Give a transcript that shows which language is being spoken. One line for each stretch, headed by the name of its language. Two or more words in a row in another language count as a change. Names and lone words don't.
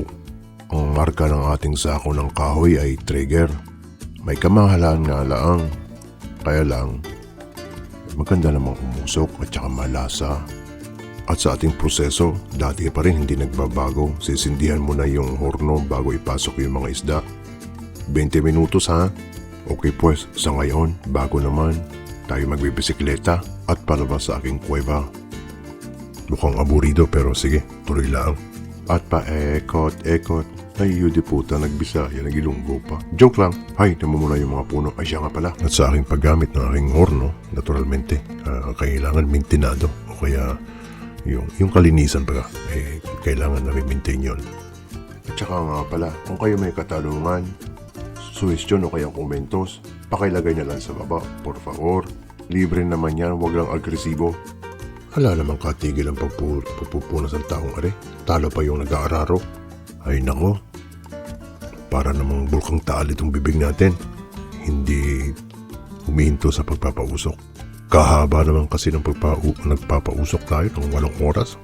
Filipino: Ang marka ng ating sako ng kahoy ay Traeger. May kamahalan nga laang. Kaya lang, maganda namang umusok at saka malasa. At sa ating proseso, dati pa rin hindi nagbabago. Sisindihan mo na yung horno bago ipasok yung mga isda.
Spanish: 20 minutos ha? Okay pues,
Filipino: sa ngayon, bago naman. Tayo magbibisikleta at palabas sa aking kuweba. Mukhang aburido pero sige, tuloy lang. At paekot-ekot. Ay, yudi puta, nagbisaya, nagilunggo pa. Joke lang. Hay, namumula yung mga puno. Ay, siya nga pala. At sa aking paggamit ng aking horno, naturalmente, kailangan mintinado. O kaya, yung kalinisan pa kailangan na maintain yun. At saka nga pala, kung kayo may katanungan, suwestyon o kayang komentos, pakilagay na lang sa baba,
Spanish: por favor.
Filipino: Libre naman yan, wag lang agresibo. Hala namang katigil ang pagpupunas ng taong are. Talo pa yung nag-aararo. Ay nako, para namang bulkang taal itong bibig natin. Hindi humihinto sa pagpapausok. Kahaba naman kasi ng nagpapausok tayo ng 8 oras.